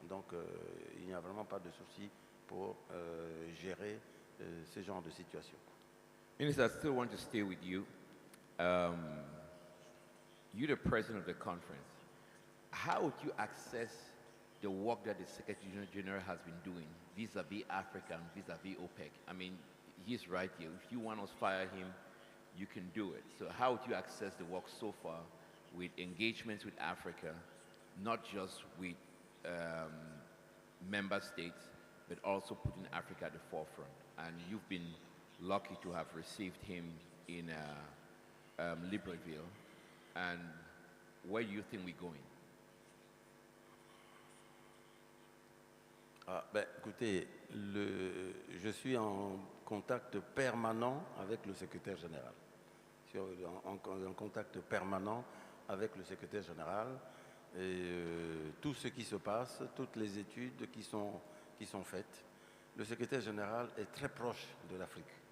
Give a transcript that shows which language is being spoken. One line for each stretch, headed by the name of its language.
French: Donc il n'y a vraiment pas de souci pour gérer ce genre de situation.
English: Minister, I still want to stay with you. You're the president of the conference. How would you access the work that the Secretary General has been doing vis-a-vis Africa and vis-a-vis OPEC? I mean, he's right here. If you want to fire him, you can do it. So how would you access the work so far with engagements with Africa, not just with member states, but also putting Africa at the forefront? And you've been lucky to have received him in Libreville. And where do you think we're going?
French: Écoutez, je suis en contact permanent avec le secrétaire général. Je suis en contact permanent avec le secrétaire général. Et tout ce qui se passe, toutes les études qui sont faites, le secrétaire général est très proche de l'Afrique.